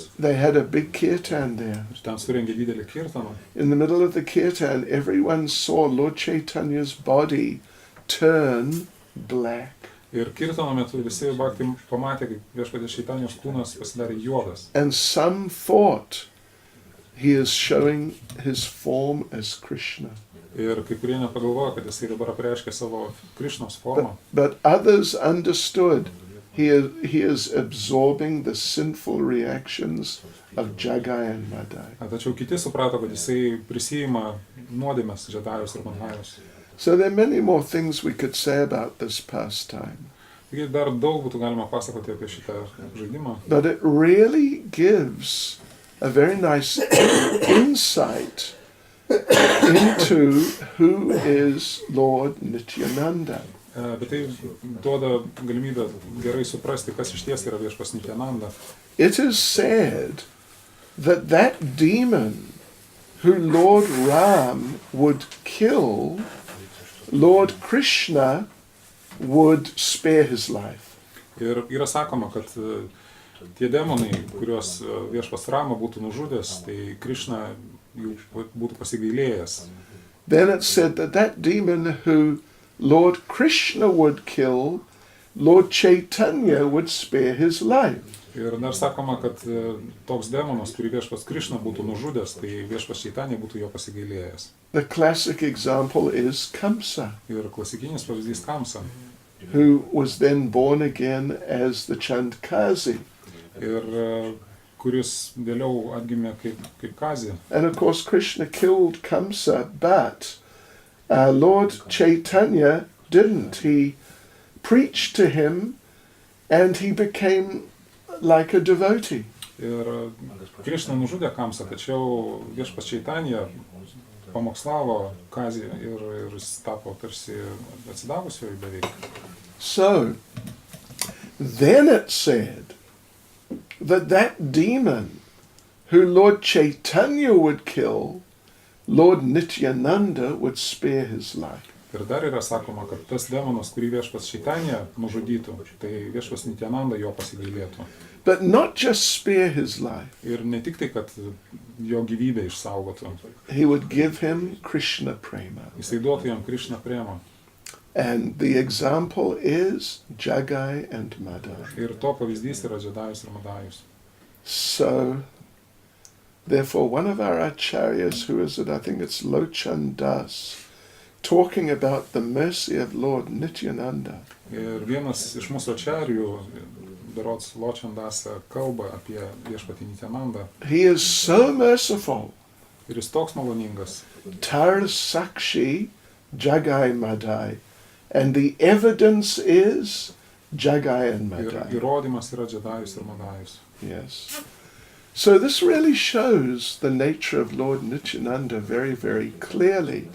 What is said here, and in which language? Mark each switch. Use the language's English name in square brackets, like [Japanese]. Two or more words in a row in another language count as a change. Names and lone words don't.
[English] They had a big kirtan there. [Lithuanian] Ir ten surengė didelį kirtaną. [English] In the middle of the kirtan, everyone saw Lord Chaitanya's body turn black. [Lithuanian] Ir kirtano metu visi bhaktai pamatė, kaip viešpatės Čaitanijos kūnas pasidarė juodas. [English] And some thought he is showing his form as Krishna. [Lithuanian] Ir kai kurie nepagalvojo, kad jisai dabar apreiškia savo Krišnos formą. [English] But others understood he is absorbing the sinful reactions of Jagai and Madai. [Lithuanian] Tačiau kiti suprato, kad jisai prisijima nuodėmes Žedajus ir Madajus. [English] So there are many more things we could say about this pastime. [Lithuanian] Taigi dar daug būtų galima pasakoti apie šitą žaidimą. [English] But it really gives a very nice insight into who is Lord Nityananda. [Lithuanian] Bet tai duoda galimybę gerai suprasti, kas iš ties yra viešpas Nityananda. [English] It is said that that demon who Lord Ram would kill, Lord Krishna would spare his life. [Lithuanian] Ir yra sakoma, kad tie demonai, kuriuos viešpas Rama būtų nužudęs, tai Krishna jų būtų pasigailėjęs. [English] Then it said that that demon who Lord Krishna would kill, Lord Chaitanya would spare his life. [Lithuanian] Ir dar sakoma, kad toks demonas, kurį viešpas Krishna būtų nužudęs, tai viešpas Čaitanija būtų jo pasigailėjęs. [English] The classic example is Kamsa, [Lithuanian] Ir klasikinis pavyzdys Kamsa, [English] who was then born again as the Chandkazi. [Lithuanian] ir kuris vėliau atgimė kaip Kazį. [English] And of course Krishna killed Kamsa, but Lord Chaitanya didn't. He preached to him and he became like a devotee. [Lithuanian] Ir Krishna nužudė Kamsą, tačiau viešpas Čaitanija pamokslavo Kazį ir jis tapo tarsi atsidavusiu beveik. [English] So, then it said that that demon who Lord Chaitanya would kill, Lord Nityananda would spare his life. [Lithuanian] Ir dar yra sakoma, kad tas demonas, kurį viešpats Chaitanya nužudytų, tai viešpats Nityananda jo pasigailėtų. [English] But not just spare his life. [Lithuanian] Ir ne tik tai, kad jo gyvybę išsaugotų. [English] He would give him Krishna prema. [Lithuanian] Jisai duotų jam Krishna premą. [English] And the example is Jagai and Madai. [Lithuanian] Ir to pavyzdys yra Džedajus ir Madajus. [English] So, therefore, one of our acharyas, who is it? I think it's Lochan Das, talking about the mercy of Lord Nityananda. [Lithuanian] Ir vienas iš mūsų ačarijų, berods Lochan Das, kalba apie viešpatį Nityanandą. [English] He is so merciful. [Lithuanian] Ir jis toks maloningas. [Bangla] তার সাক্ষী জগাই মাধাই. [English] And the evidence is Jagai and [Lithuanian] Ir [English] Madai. [Lithuanian] įrodymas yra Džedajus ir Madajus. [English] Yes. So this really shows the nature of Lord Nityananda very, very clearly.